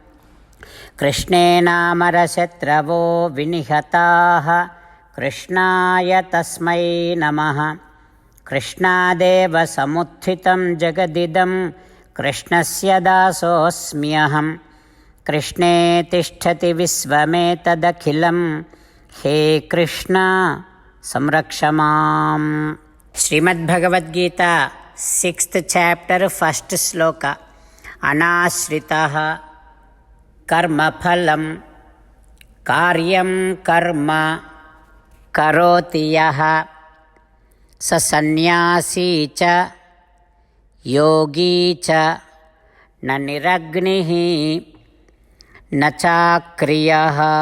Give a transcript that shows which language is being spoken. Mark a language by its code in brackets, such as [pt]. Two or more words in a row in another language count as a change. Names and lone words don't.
[sa] कृष्णेनामरशत्रवो विनिहताः कृष्णाय तस्मै नमः। कृष्णादेव समुत्थितं जगदिदं कृष्णस्य दासोऽस्म्यहम्। कृष्णे तिष्ठति विश्वमेतदखिलं हे कृष्ण संरक्ष माम्। [te] శ్రీమద్భగవద్గీత 6th చాప్టర్ 1st శ్లోక. [sa] అనాశ్రితః కర్మఫలం కార్యం కర్మ కరోతి యః స సన్యాసీ చ యోగీ చ న నిరగ్నిః న చాక్రియః.